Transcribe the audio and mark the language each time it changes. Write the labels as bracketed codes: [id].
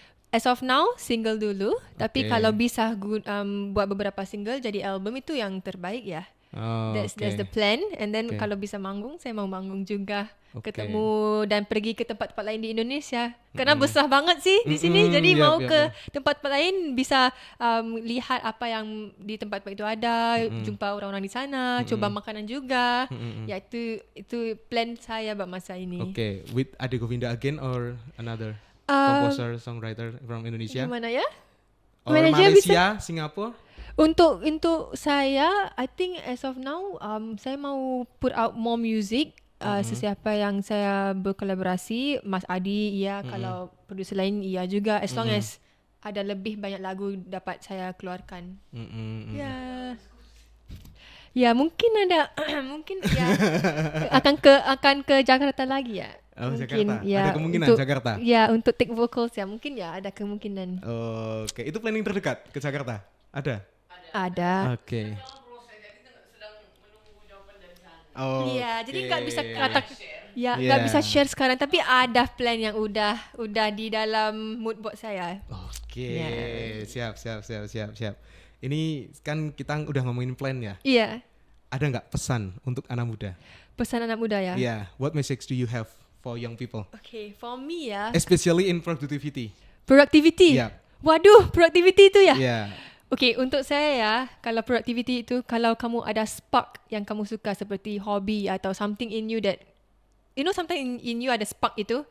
[en] As of now single [id] dulu, tapi Oke. kalau bisa buat beberapa single jadi album itu yang terbaik ya. Oh, [en] That's [id] oke. [en] the plan. And then [id] Oke. kalau bisa manggung, saya mau manggung juga. Oke. Ketemu dan pergi ke tempat-tempat lain di Indonesia. Karena besar banget sih di sini. Jadi Yap, mau yap, ke yap. tempat-tempat lain bisa lihat apa yang di tempat-tempat itu ada, jumpa orang-orang di sana, coba makanan juga. Ya itu plan saya buat masa ini. [en] Oke, with Ade Govinda again or another composer songwriter from Indonesia [id] Gimana ya? [en] or Manager [id] Malaysia, Singapura? Untuk saya, [en] I think as of now, [id] saya mau [en] put out more music. [id] Sesiapa yang saya berkolaborasi, Mas Adi, iya. Kalau produser lain, iya juga. As long as ada lebih banyak lagu dapat saya keluarkan. Ya, ya mungkin ada, mungkin ya akan ke Jakarta lagi ya. Oh, Mungkin, Jakarta. ya, Ada kemungkinan untuk- Jakarta. Ya, untuk take vocals ya, mungkin ya ada kemungkinan. Oke, itu planning terdekat ke Jakarta? Ada? Ada. Oke. sedang menunggu jawaban dari sana. Oh. Iya, jadi nggak bisa kata ya nggak bisa share sekarang, tapi ada plan yang udah di dalam mood buat saya. Oke, Ya. siap. Ini kan kita udah ngomongin plan ya. Iya, Ada nggak pesan untuk anak muda? pesan anak muda ya. [en] Iya, what message do you have for young people? Oke, for me ya, Especially in productivity. productivity. [id] Iya. Waduh, productivity itu ya. Iya. Okay, untuk saya ya, kalau productivity itu, kalau kamu ada spark yang kamu suka seperti hobi atau [en] something in you that, you know something in you [id] ada spark itu,